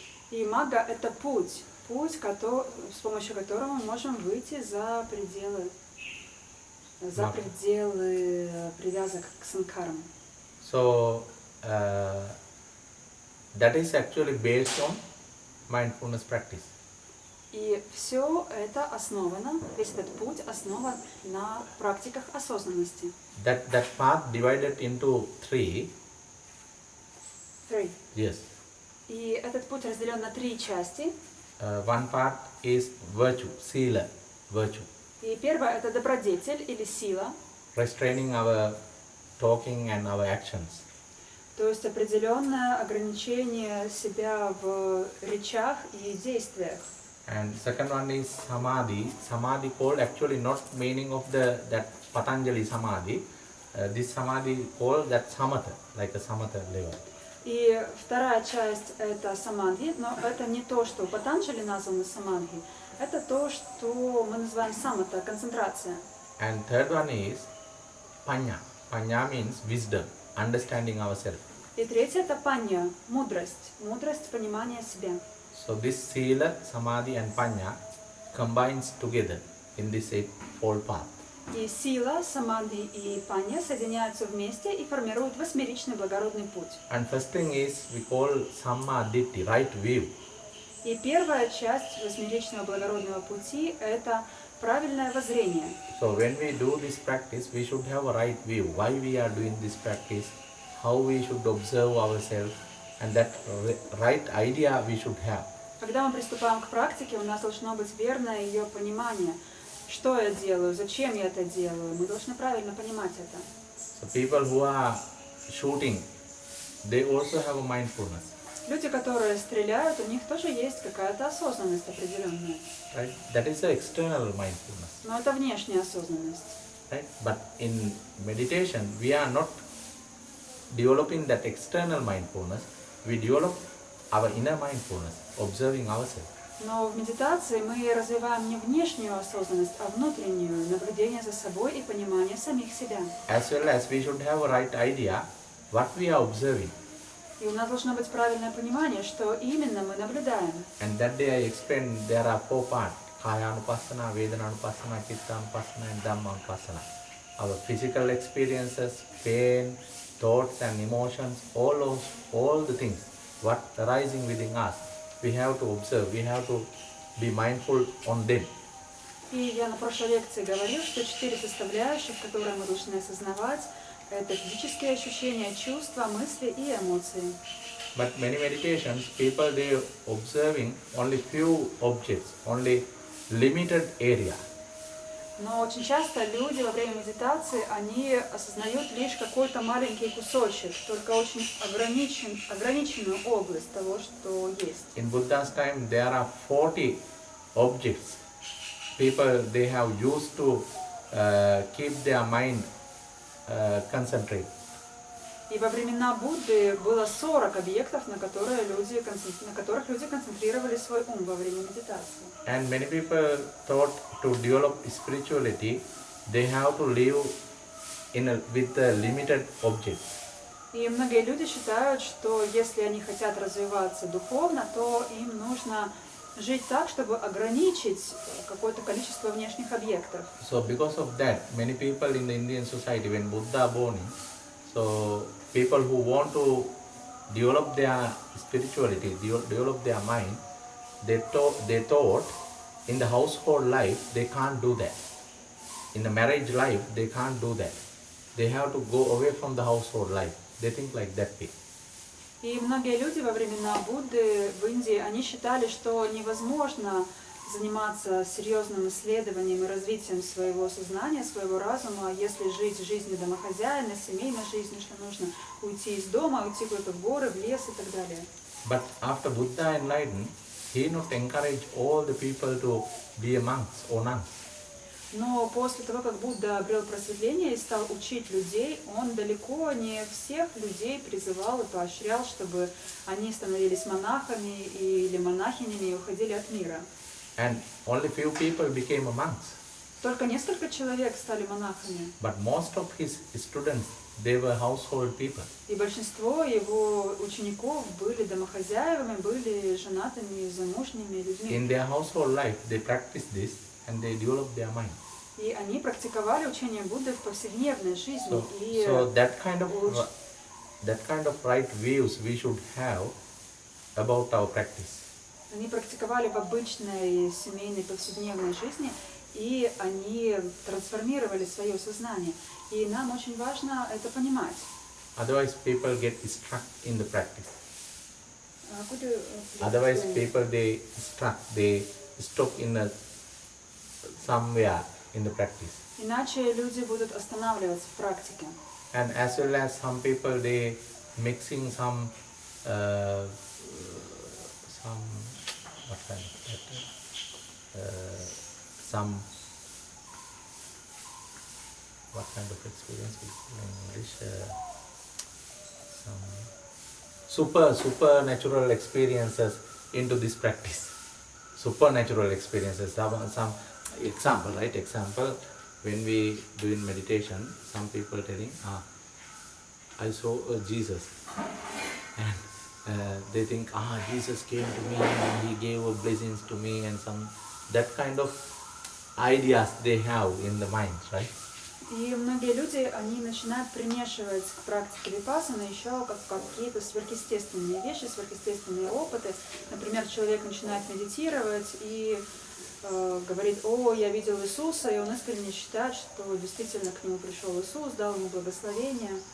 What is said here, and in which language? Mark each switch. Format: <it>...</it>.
<ru>И магга это путь, с помощью которого мы можем выйти за пределы привязок к санкарам.</ru> <en>So that is actually based on mindfulness practice.</en> <ru>И все это основано, весь этот путь основан на практиках осознанности.</ru> <en>That path divided into three. Three. Yes.</en> <ru>И этот путь разделен на 3 части.</ru> <en>One part is virtue, sila, virtue.</en> <ru>И первое это добродетель или сила,</ru> <en>Restraining our talking and our actions.</en> <ru>то есть определенное ограничение себя в речах и действиях.</ru> <en>And second one is samadhi. Samadhi called actually not meaning of that Patanjali samadhi. This samadhi called that samatha, like a samatha level.</en> <ru>И вторая часть это самадхи, но это не то, что у Патанджали названо самадхи, это то, что мы называем самата, концентрация.</ru> <en>And third one is panya. Panya means wisdom, understanding ourselves.</en> <ru>И третье это панья, мудрость, мудрость понимания себя.</ru> <en>So this sila, samadhi and panya combines together in this eightfold path.</en> <ru>И сила, самадхи и панья соединяются вместе и формируют восьмеричный благородный путь.</ru> <en>And first thing is we call samma ditti, right view.</en> <ru>И первая часть восьмеричного благородного пути это правильное воззрение.</ru> <en>So when we do this practice, we should have a right view. Why we are doing this practice, how we should observe ourselves, and that right idea we should have.</en> <ru>Когда мы приступаем к практике, у нас должно быть верное ее понимание. Что я делаю, зачем я это делаю, мы должны правильно понимать это.</ru> <en>So people who are shooting, they also have a mindfulness.</en> <ru>Люди, которые стреляют, у них тоже есть какая-то осознанность определенная.</ru> <en>Right? That is the external mindfulness.</en> <ru>Но это внешняя осознанность.</ru> <en>Right? But in meditation, we are not developing that external mindfulness. We develop our inner mindfulness, observing ourselves.</en> <ru>Но в медитации мы развиваем не внешнюю осознанность, а внутреннюю, наблюдение за собой и понимание самих себя.</ru> <en>As well as we should have a right idea what we are observing.</en> <ru>И у нас должно быть правильное понимание, что именно мы наблюдаем.</ru> <en>And that day I explained there are 4 parts: Kayanupassana, Vedananupassana, Chittanupassana, and Dhammanupassana. Our physical experiences, pain, thoughts and emotions, all the things what arising within us, we have to observe, we have to be mindful on them.</en> <ru>И я на прошлой лекции говорил, что 4 составляющих, которые мы должны осознавать, это физические ощущения, чувства, мысли и эмоции.</ru> <en>But many meditations, people they observing only few objects, only limited area.</en> <ru>Но очень часто люди во время медитации, они осознают лишь какой-то маленький кусочек, только очень ограниченную область того, что есть.</ru> <en>In Buddha's time, there are 40 objects. People they have used to keep their mind concentrate.</en> <ru>И во времена Будды было 40 объектов, на которых люди концентрировали свой ум во время медитации.</ru> <en>And many people thought to develop spirituality, they have to live with a limited object.</en> <ru>И многие люди считают, что если они хотят развиваться духовно, то им нужно жить так, чтобы ограничить какое-то количество внешних объектов.</ru> <en>So because of that, many people in the Indian society, when Buddha born, so people who want to develop their spirituality, develop their mind, they thought in the household life they can't do that. In the marriage life they can't do that. They have to go away from the household life. They think like that way.</en> <ru>И многие люди во времена Будды в Индии, они считали, что невозможно заниматься серьезным исследованием и развитием своего сознания, своего разума, если жить жизнью домохозяина, семейной жизнью, что нужно уйти из дома, уйти куда-то в горы, в лес и так далее.</ru> <en>But after Buddha enlightened, he not encouraged all the people to be monks or nuns.</en> <ru>Но после того, как Будда обрел просветление и стал учить людей, он далеко не всех людей призывал и поощрял, чтобы они становились монахами или монахинями и уходили от мира.</ru> <en>And only few people became monks.</en> <ru>Только несколько человек стали монахами.</ru> <en>But most of his students, they were household people.</en> <ru>И большинство его учеников были домохозяевами, были женатыми, замужними людьми.</ru> <en>In their household life, they practiced this and they developed their mind.</en> <ru>И они практиковали учение Будды в повседневной жизни.</ru> <en>So that kind of right views we should have about our practice.</en> <ru>Они практиковали в обычной семейной повседневной жизни, и они трансформировали свое сознание. И нам очень важно это понимать.</ru> <en>Otherwise, people get stuck in the practice. Could you please Otherwise, explain? people they stop in somewhere in the practice.</en> <ru>Иначе люди будут останавливаться в практике.</ru> <en>And as well as some people they mixing some what kind of that, some what kind of experience we call in English, some supernatural experiences into this practice. Supernatural experiences. Some example, right? Example, when we do in meditation, some people telling, I saw Jesus, and they think, Jesus came to me and he gave blessings to me, and some that kind of ideas they have in the mind, right?</en> <ru>И многие люди, они начинают примешивать к практике випассаны еще какие-то сверхъестественные вещи, сверхъестественные опыты. Например, человек начинает медитировать и говорит: о, я видел Иисуса, и он искренне считает, что действительно к нему пришел Иисус, дал ему благословение.</ru>